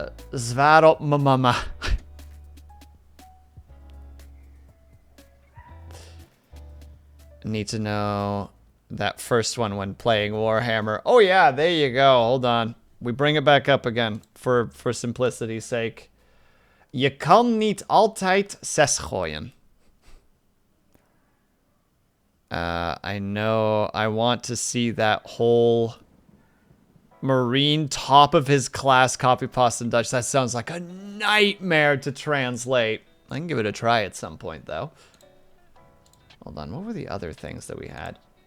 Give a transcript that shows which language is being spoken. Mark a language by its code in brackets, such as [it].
[nl] Zwaar op mijn mama. [en] Need to know that first one when playing Warhammer. Oh yeah, there you go. Hold on. We bring it back up again for simplicity's sake. [nl] Je kan niet altijd 6 gooien. [en] I know. I want to see that whole Marine top of his class copy pasta in Dutch. That sounds like a nightmare to translate. I can give it a try at some point, though. Hold on. What were the other things that we had?